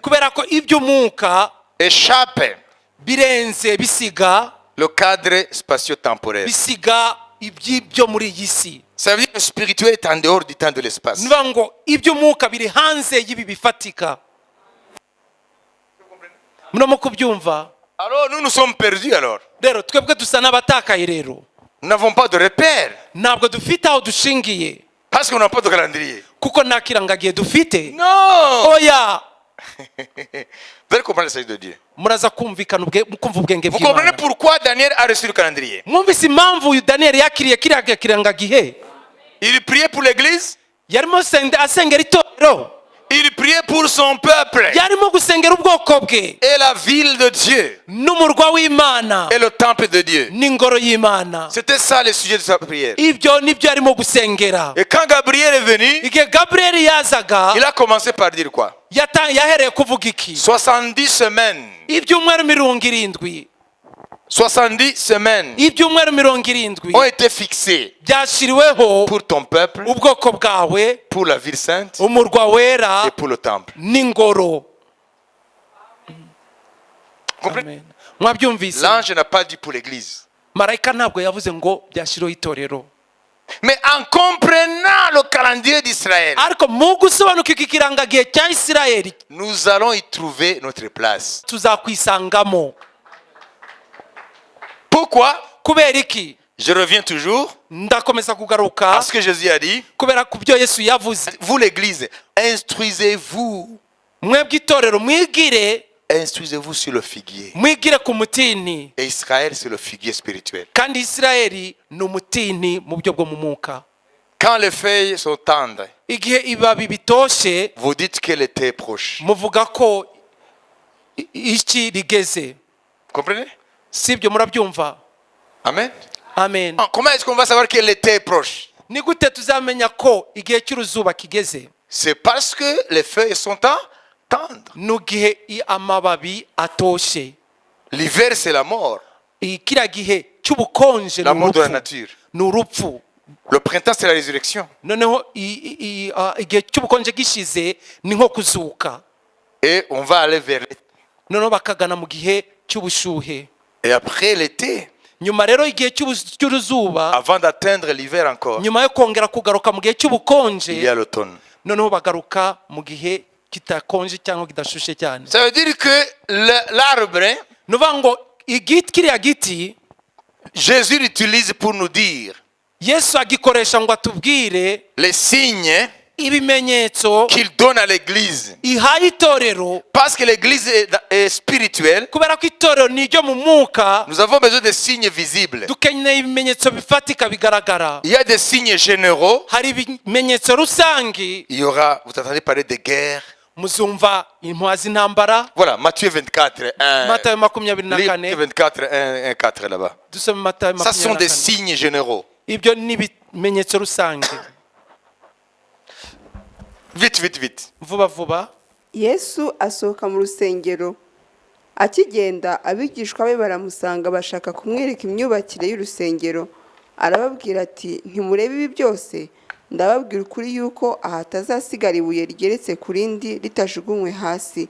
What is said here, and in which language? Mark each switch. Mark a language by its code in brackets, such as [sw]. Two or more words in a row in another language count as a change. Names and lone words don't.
[rw] kubera ko iby'umwuka [fr] échappe [rw] birenze, bisiga [fr] le cadre spatio-temporel. [rw] bisiga iby'ibyo muri iyi si. [fr] Ça veut dire que le spirituel est en dehors du temps de l'espace. [rw] niba ngo iby'umwuka biri hanze y'ibi bifatika. murimo kubyumva? [fr] Alors nous sommes perdus alors. [rw] rero twebwe dusa n'abatakaye. rero [fr] Nous n'avons pas de repère. [rw] ntabwo dufite aho dushingiye [fr] Parce qu'on n'a pas de calendrier. [rw] kuko nta kirangagihe dufite. [fr] Non! [rw] oya, [fr] Vous allez comprendre le Seigneur de Dieu. [rw] muraza kumvikana kumva ubwenge [fr] Vous comprenez [rw] bw'Imana. [fr] pourquoi Daniel a reçu le calendrier? [rw] mwumvise impamvu uyu daniyeli yakiriye kiriya kirangagihe? [fr] Il priait pour l'église, [rw] yarimo asengera itorero, [fr] il priait pour son peuple [rw] yarimo gusengera ubwoko bwe [fr] et la ville de Dieu [rw] n'umurwa w'Imana [fr] et le temple de Dieu. [rw] n'ingoro y'Imana. [fr] C'était ça le sujet de sa prière. [rw] ibyo nibyo yarimo gusengera. [fr] Et quand Gabriel est venu, [rw] igihe gaburiyeli yazaga, [fr] il a commencé par dire quoi? [rw] yahereye kuvuga iki? [fr] 70 semaines. [rw] ibyumweru 70, [fr] 70 semaines [rw] ibyumweru 70 [fr] ont été fixées [rw] byashyiriweho [fr] pour ton peuple, [rw] ubwoko bwawe, [fr] pour la ville sainte [rw] umurwa wera [fr] et pour le temple. [rw] n'ingoro. [fr] Comprenez? [rw] Amen. mwabyumvise? [fr] L'ange n'a pas dit pour l'église. [rw] marayika ntabwo yavuze ngo byashyiriweho itorero. [fr] Mais en comprenant le calendrier d'Israël, [rw] ariko mu gusobanukirwa ikirangagihe cya isirayeli, [fr] nous allons y trouver notre place. [rw] tuzakwisangamo. [fr] Pourquoi? [rw] kubera iki? [fr] Je reviens toujours [rw] ndakomeza [fr] à [rw] kugaruka [fr] ce que Jésus a dit. [rw] kubera ku byo yesu yavuze. [fr] Vous l'église, instruisez-vous. [rw] mwebwe itorero mwigire, [fr] Instruisez-vous sur le figuier. [rw] mwigire ku mutini, [fr] Et Israël, c'est le figuier spirituel. [rw] kandi isirayeli ni umutini mu buryo bwo mu mwuka. [fr] Quand les feuilles sont tendres, [rw] igihe ibibabi bitoshe [fr] vous dites que l'été est proche. [rw] muvuga ko iki rigeze. [fr] Comprenez? [rw] Sibyo murabyumva? Amen. Amen. [fr] Comment est-ce qu'on va savoir que l'été est proche? [rw] Ni gute tuzamenya ko igihe cy'uruzuba kigeze? [fr] C'est parce que les feuilles sont tendres. [rw] Nugihe amababi atoshe. [fr] L'hiver, c'est la mort. [rw] Kiriya gihe cy'ubukonje [fr] La mort de la [rw] n'urupfu. [fr] nature. [rw] N'urupfu. [fr] Le printemps, c'est la résurrection. [rw] Noneho igihe cy'ubukonje gishize ni nko kuzuka. [fr] Et on va aller vers l'été. [rw] Noneho bakagana mu gihe cy'ubushuhe. [fr] Et après l'été, [rw] Nyuma rero igihe cy'uruzuba, [fr] avant d'atteindre l'hiver encore, [rw] nyuma yo kongera kugaruka mu gihe [fr] il y [rw] cy'ubukonje, [fr] a l'automne. [rw] noneho bagaruka mu gihe kitakonje cyangwa kidashushe cyane. [fr] Ça veut dire que l'arbre, [rw] Nuvuga ngo igiti, kiriya giti [fr] Jésus l'utilise pour nous dire [rw] Yesu agikoresha ngo atubwire [fr] les signes [rw] ibimenyetso [fr] qu'il donne à l'église. [rw] ihaye itorero, [fr] Parce que l'église est spirituelle, [rw] kubera ko itorero ni iryo mu mwuka. [fr] nous avons besoin de signes visibles. [rw] Dukeneye ibimenyetso bifatika bigaragara. [fr] Il y a des signes généraux. [rw] Hari ibimenyetso rusangi. [fr] Il y aura, vous entendez parler de guerre. [rw] Muzumva impuha z'intambara. [fr] Voilà, Matthieu 24, 1. [rw] Matayo 24. [fr] Matthieu 24, 1, 4 là-bas. [rw] Dusome Matayo [fr] Ça sont des [rw] 24. [fr] signes généraux. [rw] Ibyo ni ibimenyetso rusange. [fr] Vite, vite, vite. [rw] Vuba vuba. Yesu asohoka mu rusengero. Akigenda abigishwa be baramusanga bashaka kumwereka imyubakire y'urusengero. Arababwira ati ntimurebe ibi byose, ndababwira ukuri yuko aha hatazasigara ibuye rigeretse ku rindi ritajugunywe hasi.